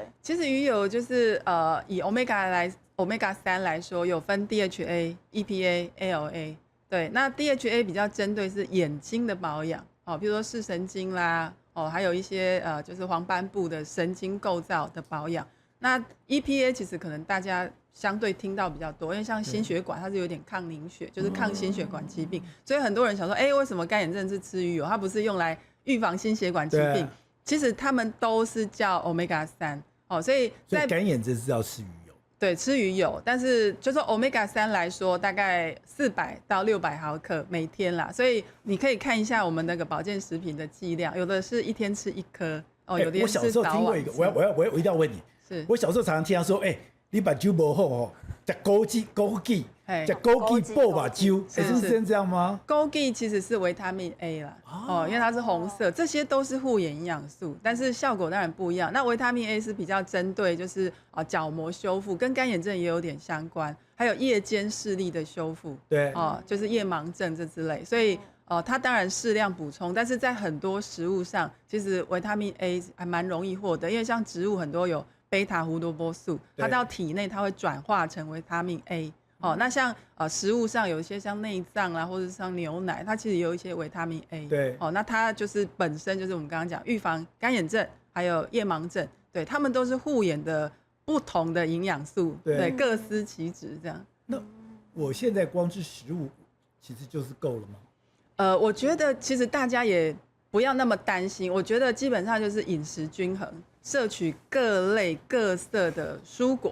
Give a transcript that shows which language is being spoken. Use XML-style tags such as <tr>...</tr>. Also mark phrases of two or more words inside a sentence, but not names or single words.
<zh>其實魚油就是以 Omega 3來說，有分 DHA、EPA、ALA。對，那 DHA 比較針對是眼睛的保養，比如說視神經啦，還有一些就是黃斑部的神經構造的保養。那 EPA 其實可能大家相對聽到比較多，因為像心血管它是有點抗凝血，就是抗心血管疾病，所以很多人想說，為什麼乾眼症是吃魚油？它不是用來預防心血管疾病？其實他們都是叫 Omega 3，所以乾眼症是要吃魚油。對，吃魚油，但是就說 Omega 3來說，大概400到600毫克每天啦，所以你可以看一下我們那個保健食品的劑量，有的是一天吃1顆，有的是早晚吃。我小時候聽過一個，我一定要問你，是我小時候常常聽他說，你把酒不好哦，吃枸杞，吃枸杞爆把酒，是真這樣嗎？枸杞其實是維他命 A 啦，因為它是紅色，這些都是護眼營養素，但是效果當然不一樣。那維他命 A 是比較針對就是角膜修復，跟乾眼症也有點相關，還有夜間視力的修復，對，就是夜盲症這之類，所以它當然適量補充，但是在很多食物上，其實維他命 A 還蠻容易獲得，因為像植物很多有貝塔胡蘿蔔素，它到體內它會轉化成維他命 A。那像食物上有一些像內臟啦，或者像牛奶，它其實有一些維他命 A。對。那它就是本身就是我們剛剛講預防乾眼症，還有夜盲症，對，它們都是護眼的不同的營養素，對，各司其職這樣。那我現在光吃食物，其實就是夠了嗎？我覺得其實大家也不要那麼擔心，我覺得基本上就是飲食均衡，攝取各類各色的蔬果。</zh>